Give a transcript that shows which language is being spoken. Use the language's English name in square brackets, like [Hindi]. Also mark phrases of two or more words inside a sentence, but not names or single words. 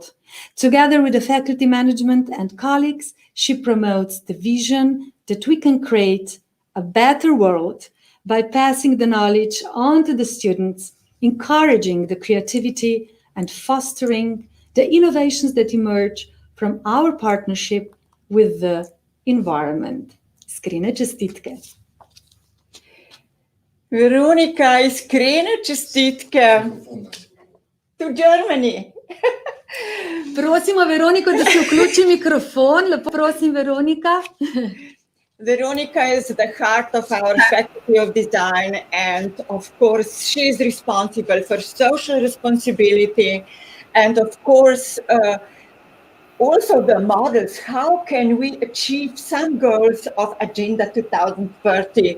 [English] Together with the faculty management and colleagues, she promotes the vision that we can create a better world by passing the knowledge on to the students, encouraging the creativity and fostering the innovations that emerge from our partnership with the environment. [Slovenian] Iskrene čestitke. Veronika, iskrene čestitke. [English] To Germany. [Slovenian] Prosimo Veroniko, da se vključi mikrofon. Lepo prosim, Veronika. [English] Veronika is the heart of our Faculty of Design, and of course she is responsible for social responsibility, and of course also the models. How can we achieve some goals of Agenda 2030?